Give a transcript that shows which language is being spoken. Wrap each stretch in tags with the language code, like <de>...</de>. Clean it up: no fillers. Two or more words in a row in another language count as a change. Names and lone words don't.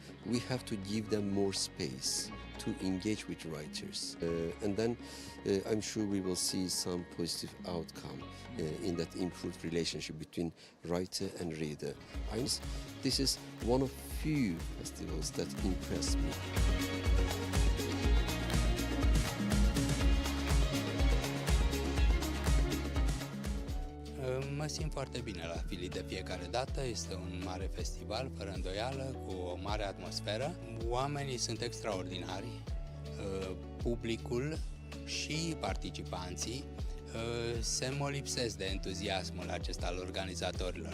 <en>We have to give them more space to engage with writers. And then I'm sure we will see some positive outcome in that improved relationship between writer and reader. This is one of few festivals that impressed me.</en> <ro>Mă simt foarte bine la FILIT de fiecare dată. Este un mare festival, fără îndoială, cu o mare atmosferă. Oamenii sunt extraordinari, publicul și participanții se molipsesc de entuziasmul acesta al organizatorilor.</ro>